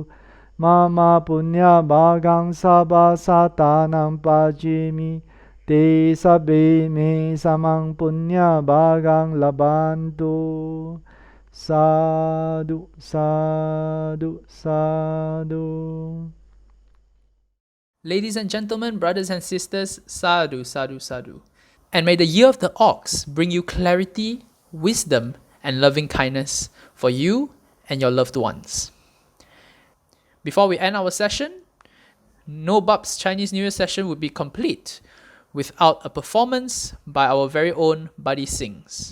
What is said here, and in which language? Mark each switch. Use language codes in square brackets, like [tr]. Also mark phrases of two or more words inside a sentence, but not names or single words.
[pi] Mama punya bagang sabha satanam pajimi. Te sabe me samang punya bagang labantu. Sadhu, sadhu, sadhu. [en] Ladies and gentlemen, brothers and sisters, [pi] sadhu, sadhu, sadhu. [en] And may the year of the ox bring you clarity, wisdom, and loving kindness for you and your loved ones. Before we end our session, no Bub's Chinese New Year session would be complete without a performance by our very own BuddySings.